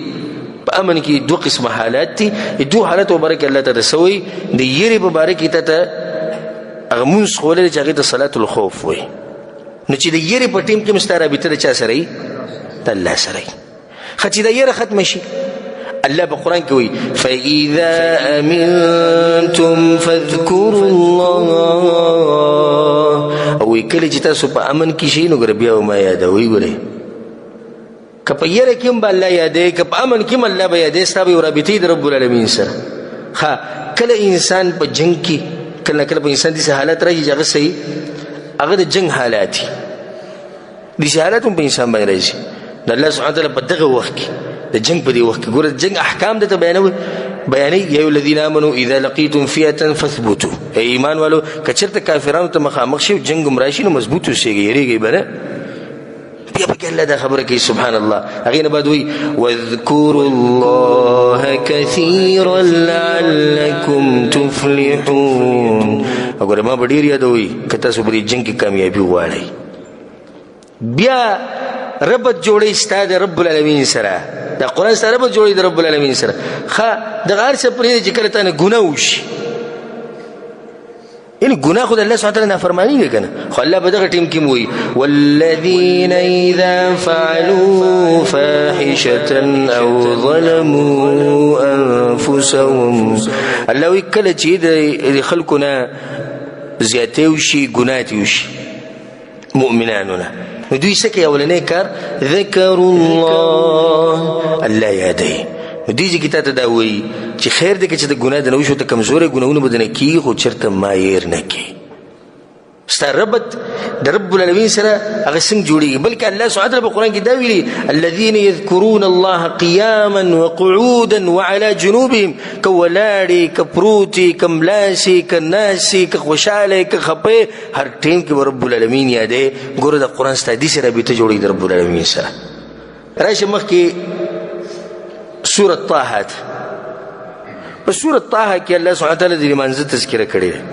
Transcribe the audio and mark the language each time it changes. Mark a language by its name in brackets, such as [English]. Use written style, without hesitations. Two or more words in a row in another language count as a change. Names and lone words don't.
[Pashto] په امن کې. دوه قسمه حالات دي. دوه حالات مبارک الله ته رسوي. د یرې په باره کې ته هغه مونځ ښوولی چې هغې ته [Arabic] صلات الخوف [Pashto] وایي. نو چې د یرې په ټیم کې هم ستا رابطه د چا سره وي؟ د الله سره وي. ښه چې دا یره ختمه شي الله په قرآن کې وایي [Arabic] فإذا أمنتم فاذكروا الله. [Pashto] او وایي کله چې تاسو په امن کې شئ نو ګوره بیا وما یادوئ. ګورئ که په یره کې هم به الله یادوي، که په امن کې هم الله به یادوي. ستا به یو رابطې د [Arabic] رب العالمین [Pashto] سره. ښه کله انسان په جنګ کې کله کله په انسان داسې حالات راشي چې هغه صحیح هغه د جنګ حالات دي. داسې حالات هم په انسان باندې راځي. د الله [Arabic] سبحانه وتعالی [Pashto] په دغه وخت کې د جنګ په دې وخت کې ګوره د جنګ احکام درته بیانوي. [Arabic] یا ایها الذین آمنوا اذا لقیتم فئة فاثبتوا. [Pashto] ای ایمان والو که چېرته کافرانو ته مخامخ شي جنګ هم راشي نو مضبوط اوسېږئ، یېرېږئ به نه. بیا پکې الله دا خبره کوي [Arabic] سبحان الله. [Pashto] هغې نه بعد وایي [Arabic] واذکروا الله کثیرا لعلکم تفلحون. [Pashto] وګوره ما به ډېر یادوئ که تاسو په دې جنګ کې کامیابي غواړئ. بیا ربط جوړی ستا د [Arabic] رب العالمین [Pashto] سره. دا قرآن ستا ربط جوړی د [Arabic] رب العالمین [Pashto] سره. ښه دغه هر څه پرېږده چې کله تا نه ګناه وشي. یعنی ګناه خو د الله [Arabic] سبحانه وتعالی [Pashto] نافرماني ده که نه. خو الله په دغه ټیم کې هم وایي [Arabic] والذین اذا فعلوا فاحشة او ظلموا انفسهم. [Pashto] الله وایي کله چې د خلکو نه زیاتې وشي ګناه وشي مؤمنانو نه نو دوی څه کوي؟ اولنی کار [Arabic] ذکروا الله، [Pashto] الله یادوي. نو دې ځای کې تا ته دا وایي چې خیر دی که چې د ګناه د نه وشو ته کمزوری ګناهونه به د نه کېږي خو چېرته مایر نه کړي. ستا ربط د [Arabic] رب العالمین [Pashto] سره هغه څنګه جوړېږي؟ بلکې [Arabic] الله سبحانه وتعالی [Pashto] په قرآن کې دا ویلي [Arabic] الذین یذکرون الله قیاما وقعودا وعلى جنوبهم. [Pashto] که ولاړې که پروتې که ملاسې که ناسې که خوشحاله که خپې هر ټیم کې به [Arabic] رب العالمین [Pashto] یادوي. ګوره د قرآن ستا داسې رابطه جوړېږي د [Arabic] رب العالمین [Pashto] سره. راشه مخکې سورة طه ده. په سورة طه کې الله [Arabic] سبحانه وتعالی [Pashto] د لمانځه تذکره کړې ده.